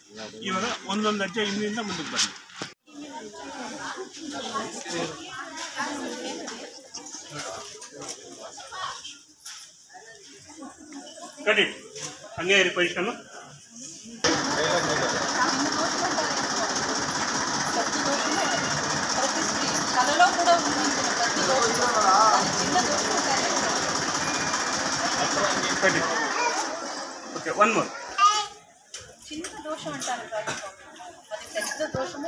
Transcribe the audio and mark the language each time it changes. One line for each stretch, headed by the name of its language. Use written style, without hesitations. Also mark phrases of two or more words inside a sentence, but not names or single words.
Kannada: ಇವಾಗ ಒಂದೊಂದು ಹೆಜ್ಜೆ ಹಿಂದಿಂದ ಮುಂದಕ್ಕೆ ಬನ್ನಿ. ಕಟ್ಟಿ ಹಂಗೆ ಇರಿ ಪೊಸಿಷನ್ನು.
English: కట్టి okay one more.
Telugu: చిన్న దోషం అంటారు అది పెద్ద దోషమే.